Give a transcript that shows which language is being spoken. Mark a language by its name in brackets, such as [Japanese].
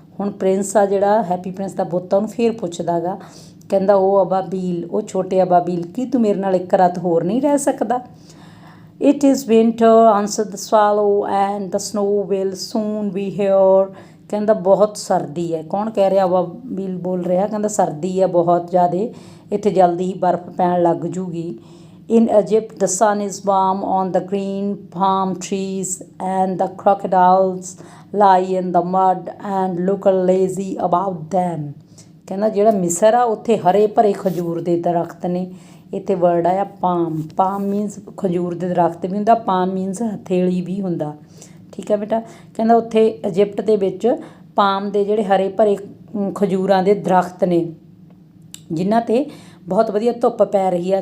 [Punjabi] ਹੁਣ ਪ੍ਰਿੰਸ ਆ ਜਿਹੜਾ ਹੈਪੀ ਪ੍ਰਿੰਸ ਦਾ ਪੁੱਤ, ਉਹਨੂੰ ਫੇਰ ਪੁੱਛਦਾ ਗਾ, ਕਹਿੰਦਾ ਉਹ ਅਬਾਬੀਲ, ਉਹ ਛੋਟੇ ਅਬਾਬੀਲ, ਕੀ ਤੂੰ ਮੇਰੇ ਨਾਲ ਇੱਕ ਰਾਤ ਹੋਰ ਨਹੀਂ ਰਹਿ ਸਕਦਾ। [English] It is winter answered the swallow and the snow will soon be here. [Punjabi] ਕਹਿੰਦਾ ਬਹੁਤ ਸਰਦੀ ਹੈ। ਕੌਣ ਕਹਿ ਰਿਹਾ, ਅਬਾਬੀਲ ਬੋਲ ਰਿਹਾ, ਕਹਿੰਦਾ ਸਰਦੀ ਹੈ ਬਹੁਤ ਜ਼ਿਆਦਾ, ਇੱਥੇ ਜਲਦੀ ਹੀ ਬਰਫ਼ ਪੈਣ ਲੱਗ ਜੂਗੀ। [English] In Egypt, the sun is warm on the green palm trees and the crocodiles lie in the mud and look lazy about them. [Punjabi] ਕਹਿੰਦਾ ਜਿਹੜਾ ਮਿਸਰ ਆ ਉੱਥੇ ਹਰੇ ਭਰੇ ਖਜੂਰ ਦੇ ਦਰਖਤ ਨੇ। ਇੱਥੇ ਵਰਡ ਆਇਆ ਪਾਮ, ਪਾਮ ਮੀਨਸ ਖਜੂਰ ਦੇ ਦਰਖਤ ਵੀ ਹੁੰਦਾ, ਪਾਮ ਮੀਨਸ ਹਥੇਲੀ ਵੀ ਹੁੰਦਾ। ਠੀਕ ਹੈ ਬੇਟਾ। ਕਹਿੰਦਾ ਉੱਥੇ ਇਜਿਪਟ ਦੇ ਵਿੱਚ ਪਾਮ ਦੇ ਜਿਹੜੇ ਹਰੇ ਭਰੇ ਖਜੂਰਾਂ ਦੇ ਦਰਖਤ ਨੇ, ਜਿਨ੍ਹਾਂ 'ਤੇ ਬਹੁਤ ਵਧੀਆ ਧੁੱਪ ਪੈ ਰਹੀ ਆ।